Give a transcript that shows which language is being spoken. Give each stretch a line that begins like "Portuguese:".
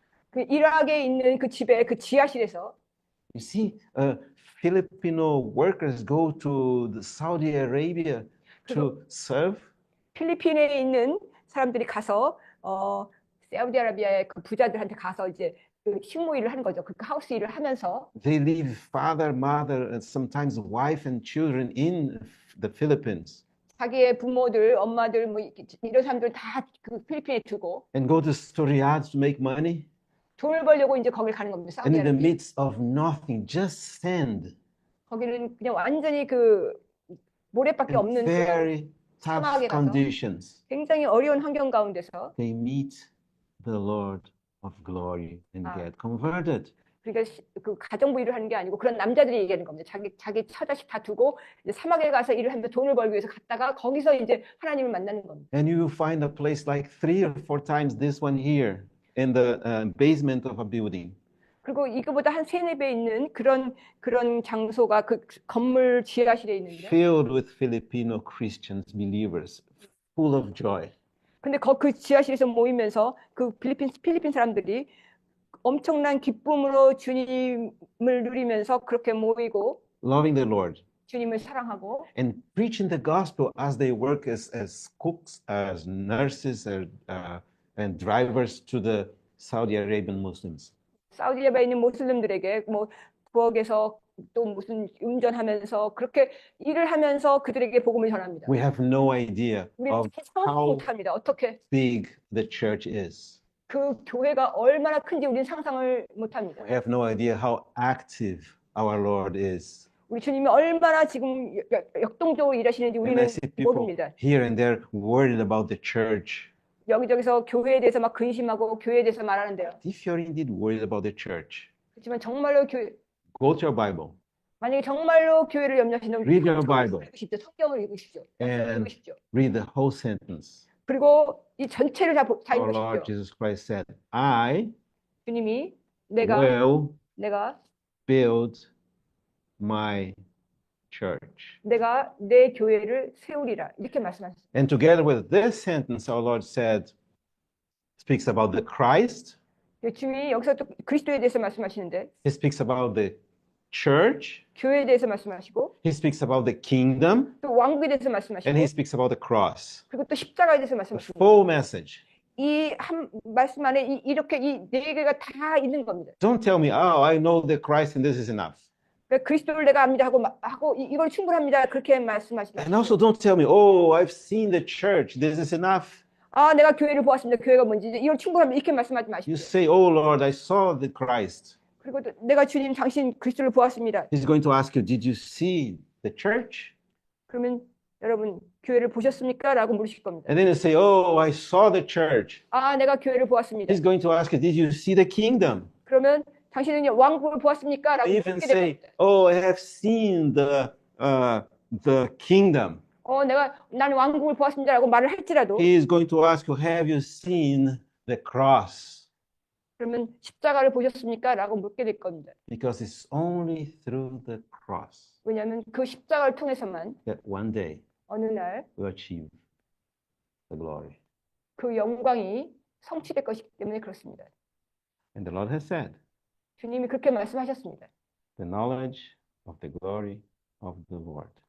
Korean: 그 이락에 있는 그 집의 그 지하실에서
English: You see, Filipino workers go to the Saudi Arabia to serve.
Korean: 필리핀에 있는 사람들이 가서 사우디아라비아의 그 부자들한테 가서 이제 그 식모 일을 하는 거죠. 그 하우스 일을 하면서
English: They leave father, mother, and sometimes wife and children in the Philippines
Korean: 자기의 부모들, 엄마들 뭐 이런 사람들 다 그 필리핀에 두고
English: and go to Riyadh to make money.
Korean: 돈을 벌려고 이제 거길 가는 겁니다.
English: And in the
Korean: 사우디아라비아.
English: midst of nothing, just sand
Korean: 거기는 그냥 완전히 그 모래밖에
English: and
Korean: 없는 그런
English: very tough
Korean: 사막에 가서
English: conditions,
Korean: 굉장히 어려운 환경 가운데서
English: they meet the Lord of glory and Ah. get converted.
Korean: 그러니까 그 가정부 일을 하는 게 아니고 그런 남자들이 얘기하는 겁니다. 자기 처자식 다 두고 이제 사막에 가서 일을 하면서 돈을 벌기 위해서 갔다가 거기서 이제 하나님을 만나는 겁니다.
English: And you will find a place like 3 or 4 times this one here in the basement of a building.
Korean: 그리고 이거보다 한 3-4배 있는 그런 장소가 그 건물 지하실에 있는데
English: Filled with Filipino Christians, believers, full of joy.
Korean: 근데 그 지하실에서 모이면서 그 필리핀 사람들이 엄청난 기쁨으로 주님을 누리면서 그렇게 모이고
English: Loving the Lord
Korean: 주님을 사랑하고
English: and preaching the gospel as they work as cooks, as nurses, and drivers to the Saudi Arabian Muslims.
Korean: 사우디아라비아에 있는 모슬림들에게 뭐 부엌에서 또 무슨 운전하면서 그렇게 일을 하면서 그들에게 복음을 전합니다.
English: We have no idea
Korean: 우리는
English: of
Korean: 상상도
English: how
Korean: 못합니다. 어떻게
English: big the church is.
Korean: 그 교회가 얼마나 큰지 우리는 상상을 못합니다.
English: We have no idea how active our Lord is.
Korean: 우리 주님이 얼마나 지금 역동적으로 일하시는지
English: And
Korean: 우리는
English: I see people
Korean: 모릅니다.
English: here and there worried about the church.
Korean: 여기저기서 교회에 대해서 막 근심하고 교회에 대해서 말하는데요.
English: If you're indeed worried about the church,
Korean: 그렇지만 정말로 교회
English: go to your Bible
Korean: 만약에 정말로 교회를 염려하신다면
English: Read your Bible.
Korean: 읽으십시오. 성경을 읽으십시오.
English: and
Korean: 읽으십시오.
English: read the whole sentence.
Korean: 그리고 이 전체를 다
English: Our Lord
Korean: 읽으십시오.
English: Jesus Christ said, I
Korean: 주님이 내가
English: will build my church.
Korean: 내가 내 교회를 세우리라 이렇게 말씀하셨습니다.
English: And together with this sentence, our Lord said, speaks about the Christ,
Korean: 주님이 여기서 또 그리스도에 대해서 말씀하시는데
English: he speaks about the church,
Korean: 교회에 대해서 말씀하시고
English: he speaks about the kingdom,
Korean: 또 왕국에 대해서
English: and
Korean: 말씀하시고
English: he speaks about the cross.
Korean: 그리고 또 십자가에 대해서
English: The
Korean: 말씀하십니다.
English: full message.
Korean: 이 한 말씀 안에 이렇게 이 네 개가 다 있는 겁니다.
English: Don't tell me, oh, I know the Christ and this is enough.
Korean: 그러니까 그리스도를 내가 압니다 하고 이걸 충분합니다. 그렇게 말씀하시면
English: And also don't tell me, oh, I've seen the church, this is enough.
Korean: 아 내가 교회를 보았습니다. 교회가 뭔지 이걸 충분합니다. 이렇게 말씀하지
English: You
Korean: 마십시오.
English: say, oh, Lord, I saw the Christ.
Korean: 그리고 또 내가 주님 당신 그리스도를 보았습니다.
English: He's going to ask you, did you see the church?
Korean: 그러면 여러분 교회를 보셨습니까? 라고 물으실 겁니다.
English: And then you say, oh, I saw the church.
Korean: 아 내가 교회를 보았습니다.
English: He's going to ask you, did you see the kingdom?
Korean: 그러면 당신은 왕국을 보았습니까? 라고
English: Even
Korean: 묻게 될
English: say,
Korean: 겁니다.
English: oh, I have seen the kingdom.
Korean: 나는 왕국을 보았습니다라고 말을 할지라도
English: He is going to ask you, have you seen the cross?
Korean: 그러면 십자가를 보셨습니까? 라고 묻게 될 겁니다.
English: Because it's only through the cross
Korean: 왜냐하면 그 십자가를 통해서만
English: that one day
Korean: 어느 날
English: we'll achieve the glory.
Korean: 그 영광이 성취될 것이기 때문에 그렇습니다.
English: And the Lord has said,
Korean: 주님이 그렇게 말씀하셨습니다.
English: the knowledge of the glory of the Lord